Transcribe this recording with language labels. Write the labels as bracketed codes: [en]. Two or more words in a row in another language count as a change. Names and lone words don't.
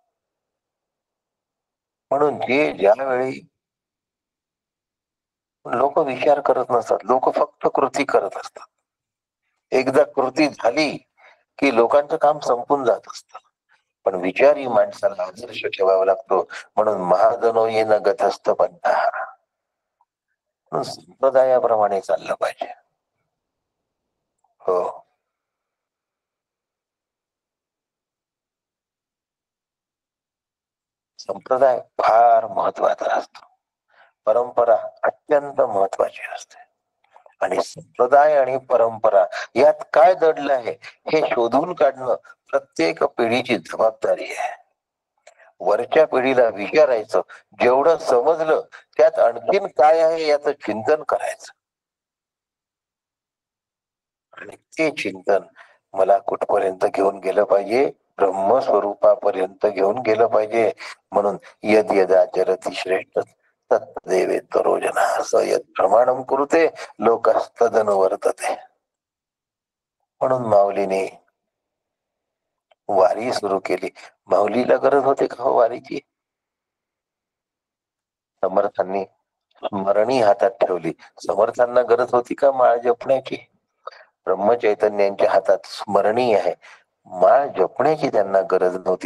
[mr] म्हणून जे ज्यावेळी लोक विचार करत नसतात, लोक फक्त कृती करत असतात. एकदा कृती झाली की लोकांचं काम संपून जात असतं. पण विचारी माणसाला आदर्श ठेवावा लागतो. म्हणून [sa] महाजनो येन गतस्थ पंथा, [mr] संप्रदायाप्रमाणे चाललं पाहिजे. हो, संप्रदाय फार महत्वाचा असतो. परंपरा अत्यंत महत्वाची असते. आणि संप्रदाय आणि परंपरा यात काय दडलं आहे हे शोधून काढणं प्रत्येक पिढीची जबाबदारी आहे. वरच्या पिढीला विचारायचं, जेवढं समजलं त्यात आणखीन काय आहे याचं चिंतन करायचं. आणि ते चिंतन मला कुठपर्यंत घेऊन गेलं पाहिजे? ब्रह्मस्वरूपापर्यंत घेऊन गेलं पाहिजे. [sa] म्हणून यद यदाचरति श्रेष्ठ तत्तदेवेत्तरो जनाः स यत् प्रमाणं कुरुते लोकस्तदनुवर्तते. [mr] म्हणून माऊलीने वारी सुरू केली. माऊलीला गरज होते का हो वारीची? समर्थांनी स्मरणी हातात ठेवली. समर्थांना गरज होती का माळ जपण्याची? ब्रह्मचैतन्यांच्या हातात स्मरणी आहे, माळ जपण्याची त्यांना गरज नव्हती.